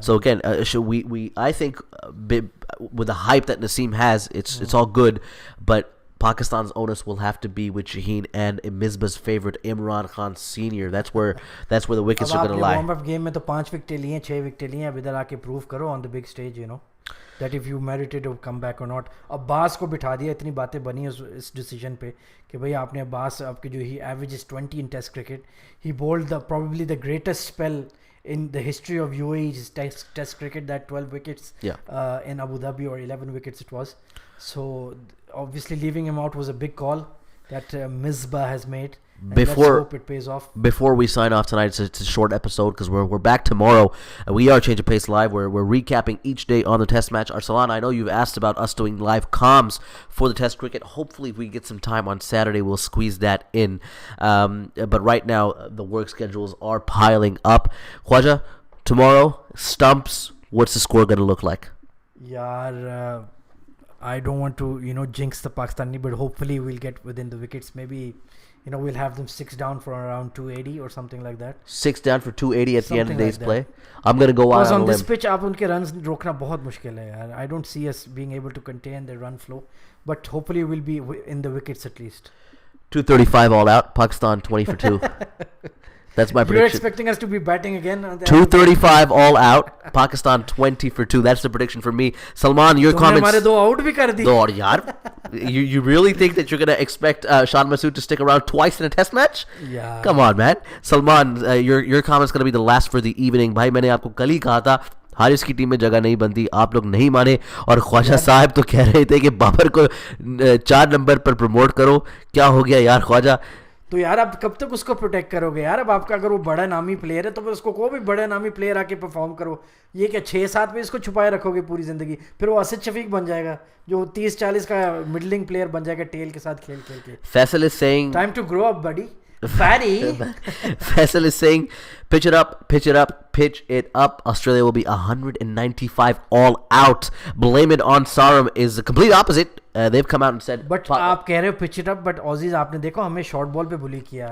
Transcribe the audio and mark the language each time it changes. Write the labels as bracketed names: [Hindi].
[English] So again, I think with the hype that Naseem has, it's all good, but Pakistan's onus will have to be with Shaheen and Misbah's favorite Imran Khan Senior. That's where the wickets are going to lie. warm up game [Hindi] में तो 5 विकेटें लिए, 6 विकेटें लिए, अब इधर आके prove करो [English] on the big stage, that if you merited a comeback or not. [Hindi] Abbas को बिठा दिया, इतनी बातें बनी इस decision पे कि भाई आपने अब्बास आपके जो [English] he averages 20 in test cricket. He bowled probably the greatest spell in the history of UAE's test cricket, that 12 wickets in Abu Dhabi, or 11 wickets it was. So obviously leaving him out was a big call that Misbah has made. And let's hope it pays off. Before we sign off tonight, it's a short episode because we're back tomorrow. We are Change of Pace Live. We're recapping each day on the test match. Arsalan, I know you've asked about us doing live comms for the test cricket. Hopefully, if we get some time on Saturday, we'll squeeze that in. But right now, the work schedules are piling up. Khwaja, tomorrow, stumps, what's the score going to look like? Yaar, I don't want to, jinx the Pakistani, but hopefully we'll get within the wickets. Maybe, we'll have them 6 down for around 280 or something like that. 6 down for 280 at the end of the day's play. I'm going to go out on a limb. Because on this pitch, [Hindi] आप उनके runs रोकना बहुत मुश्किल है यार. [English] I don't see us being able to contain their run flow. But hopefully we'll be in the wickets at least. 235 all out. Pakistan 20 for 2. That's my prediction. You're expecting us to be batting again? 235 all out. Pakistan 20 for 2. That's the prediction for me. Salman, your comments. [Hindi] हमारे 2 out भी कर दी. [English] No, yaar. You really think that you're going to expect Shan Masood to stick around twice in a test match? Yeah. Come on, man. Salman, your comment's going to be the last for the evening. [Hindi] भाई मैंने आपको कल ही कहा था हारिस की team में जगह नहीं बनती, आप लोग नहीं माने, और ख्वाजा साहब तो कह रहे थे कि बाबर को 4 नंबर पर प्रमोट करो. क्या हो गया यार ख्वाजा? तो यार आप कब तक उसको प्रोटेक्ट करोगे यार? अब आपका अगर वो बड़ा नामी प्लेयर है तो फिर उसको कोई भी बड़ा नामी प्लेयर आके परफॉर्म करो. ये क्या 6-7 में इसको छुपाए रखोगे पूरी जिंदगी? फिर वो असद शफीक बन जाएगा जो 30-40 का मिडलिंग प्लेयर बन जाएगा टेल के साथ खेल खेल के. [English] Faisal is saying time to grow up buddy. Fatty. Faisal is saying, pitch it up, pitch it up, pitch it up. Australia will be 195 all out. Blame it on Sarum is the complete opposite. They've come out and said, [Hindi] but आप कह रहे हो [English] pitch it up, [Hindi] but Aussies आपने देखो हमें short ball पे bully किया.